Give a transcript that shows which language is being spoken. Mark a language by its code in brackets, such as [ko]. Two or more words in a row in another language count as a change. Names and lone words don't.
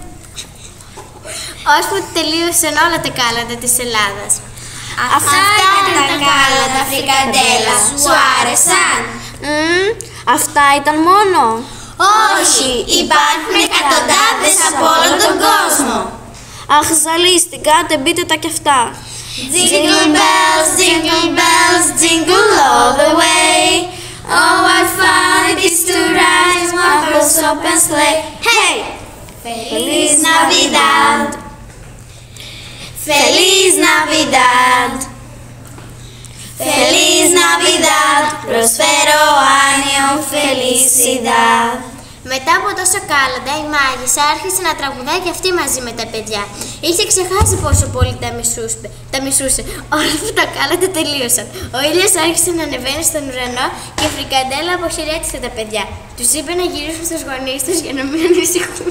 [el] Ώσπου τελείωσαν όλα τα κάλαντα της Ελλάδας. Αυτά ήταν τα κάλαντα, Φρικαντέλα. Σου άρεσαν? Αυτά ήταν μόνο. Όχι, υπάρχουν εκατοντάδες από όλο τον κόσμο. Αχ, ζαλίστηκα, μπείτε τα κι αυτά. [en] Jingle bells, jingle all the way. Oh, what fun it is to ride in one horse open sleigh. [es] Hey! Feliz Navidad! Feliz Navidad! Feliz Navidad! Prospero año, felicidad! [el] Μετά από τόσο κάλαντα, η μάγισσα άρχισε να τραγουδάει και αυτή μαζί με τα παιδιά. Είχε ξεχάσει πόσο πολύ τα μισούσε. Όλα που τα κάλαντα τελείωσαν. Ο ήλιος άρχισε να ανεβαίνει στον ουρανό και η Φρικαντέλα αποχαιρέτησε τα παιδιά. Τους είπε να γυρίσουν στους γονείς τους για να μην ανησυχούν.